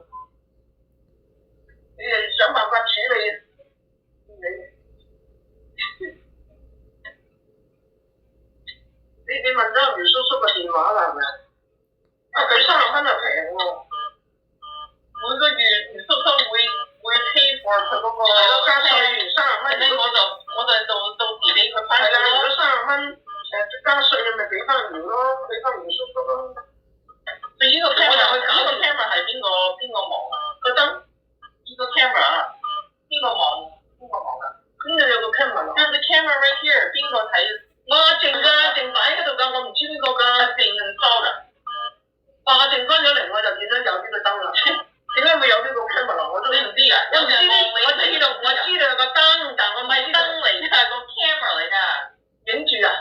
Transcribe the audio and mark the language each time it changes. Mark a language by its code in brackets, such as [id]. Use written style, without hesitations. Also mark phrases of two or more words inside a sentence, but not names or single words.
[yue] 你哋想辦法處理。你問咗苗叔叔個電話啦係咪？啊佢30蚊就平喎。每個月叔叔會 [en] pay for [yue] 佢嗰個加稅30蚊，咁我就到時俾佢翻。係啦，如果30蚊加稅，你咪俾翻苗咯，俾翻苗叔叔咯。對呢個 camera， 我就去搞個 camera 係邊個忙啊？個燈呢個 camera 邊個忙啊？邊度有個 camera 啊？有個 camera [en] right here， [yue] 邊個睇？我靜擺喺度㗎，我唔知邊個㗎。靜多㗎。阿靜翻咗嚟，我就見到有呢個燈啦。點解會有呢個 camera？ 我都你唔知㗎，我唔知呢，我知道有個燈，但我唔係燈嚟㗎，個 camera 嚟㗎，影住啊！